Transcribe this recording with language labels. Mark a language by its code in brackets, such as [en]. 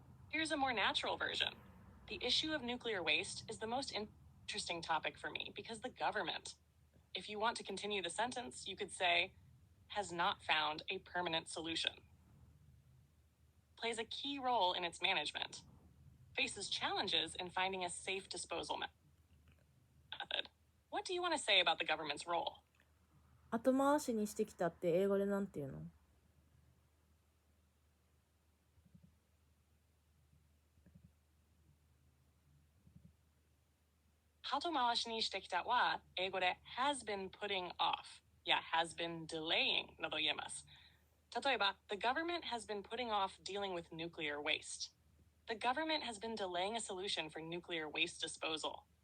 [en] Here's a more natural version. The issue of nuclear waste is the most interesting topic for me because the government, if you want to continue the sentence, you could say, has not found a permanent solution, plays a key role in its management, faces challenges in finding a safe disposal method. What do you want to say about the government's role? [ja] 後回しにしてきたって英語でなんて言うの？後回しにしてきたは英語で [en] has been putting off [ja] や [en] has been delaying [ja] など言えます。例えば [en] the government has been putting off dealing with nuclear waste. The government has been delaying a solution for nuclear waste disposal.